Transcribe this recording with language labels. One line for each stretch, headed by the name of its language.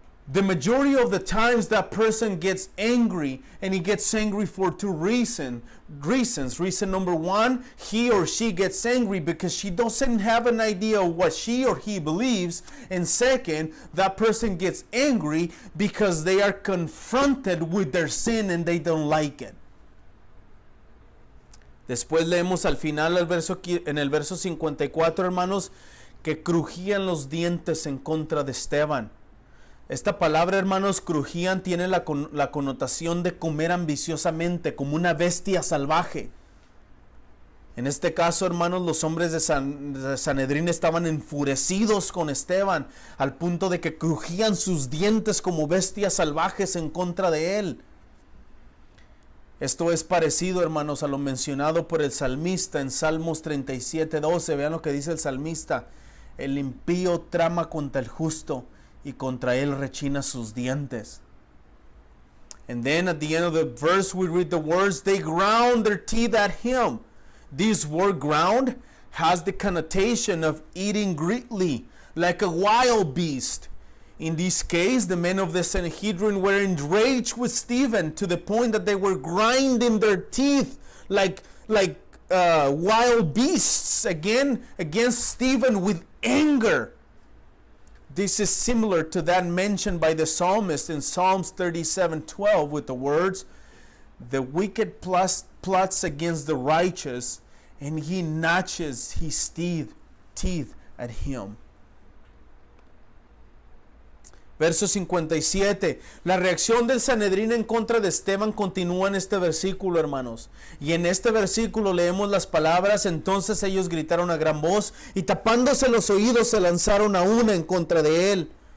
English: The majority of the times that person gets angry, and he gets angry for two reasons. Reason number one, he or she gets angry because she doesn't have an idea of what she or he believes. And second, that person gets angry because they are confronted with their sin and they don't like it.
Spanish: Después leemos al final en el verso 54, hermanos, que crujían los dientes en contra de Esteban. Esta palabra, hermanos, crujían, tiene la connotación de comer ambiciosamente, como una bestia salvaje. En este caso, hermanos, los hombres de Sanedrín estaban enfurecidos con Esteban, al punto de que crujían sus dientes como bestias salvajes en contra de él. Esto es parecido, hermanos, a lo mencionado por el salmista en Salmos 37:12. Vean lo que dice el salmista: el impío trama contra el justo, y contra él rechina sus dientes.
English: And then at the end of the verse we read the words, they ground their teeth at him. This word ground has the connotation of eating greedily, like a wild beast. In this case, the men of the Sanhedrin were enraged with Stephen to the point that they were grinding their teeth like wild beasts against Stephen with anger. This is similar to that mentioned by the psalmist in Psalms 37:12 with the words, the wicked plots against the righteous, and he gnashes his teeth at him.
Spanish: Verso 57. La reacción del Sanedrín en contra de Esteban continúa en este versículo, hermanos. Y en este versículo leemos las palabras: entonces ellos gritaron a gran voz y tapándose los oídos se lanzaron a una en contra de él.